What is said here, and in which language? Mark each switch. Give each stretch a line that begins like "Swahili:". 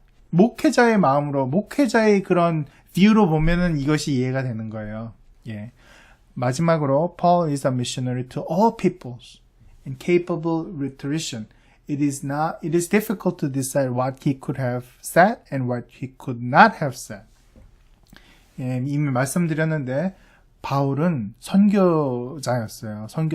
Korean: 목회자의 마음으로 목회자의 그런 뷰로 보면은 이것이 이해가 되는 거예요. 예. 마지막으로
English: Paul is a missionary to all peoples and capable rhetorician. It is difficult to decide what he could have said and what he could not have said.
Korean: 예, 이미 말씀드렸는데 바울은 선교사였어요.